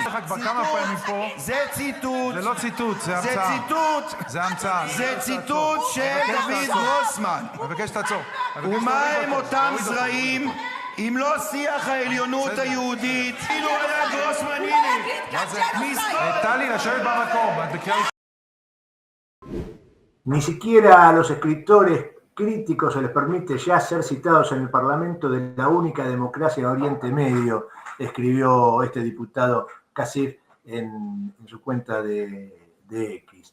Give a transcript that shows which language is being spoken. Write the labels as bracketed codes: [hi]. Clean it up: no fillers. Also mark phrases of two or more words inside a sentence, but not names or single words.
[he] זה ציטוט. זה לא ציטוט, זה המצאה. זה המצאה. זה ציטוט של דוד גרוסמן. מבקש לעצור. ומה הם אותם זרעים? אם לא שיח העליונות היהודית, אילו היה גרוסמן, טלי, לשבת במקום. [es] Ni siquiera a los escritores críticos se les permite ya ser citados en el Parlamento de la única democracia de Oriente Medio, escribió este diputado Kasif en su cuenta de X.